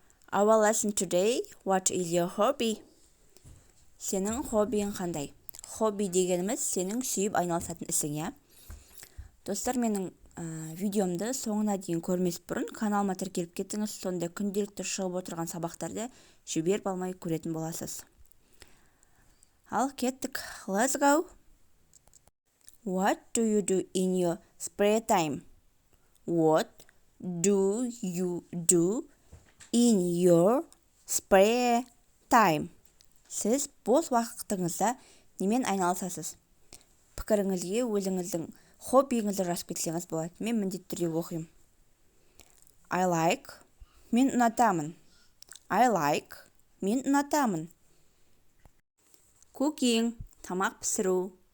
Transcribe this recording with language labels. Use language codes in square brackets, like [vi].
[en] Our lesson today, what is your hobby? [kk] Сенің хоббиің қандай? Хобби дегеніміз сенің сүйіп айналысатын ісің, иә? Достар, менің видеомды соңына дейін көрмес бұрын каналыма тіркеліп кеттіңіз, сонда күнделікті шығып отырған сабақтарды жіберіп алмай көретін боласыз. Ал кеттік. [en] Let's go. What do you do in your spare time? What do you do in your spare time? [kk] Сіз бос уақытыңызда немен айналысасыз? Пікіріңізге өзіңіздің хоббиіңізді жазып кетсеңіз болады. Мен міндетті түрде оқимын. [en] I like, [kk] мен ұнатамын. [en] I like, [kk] мен ұнатамын. [en] Cooking, [kk] тамақ пісіру.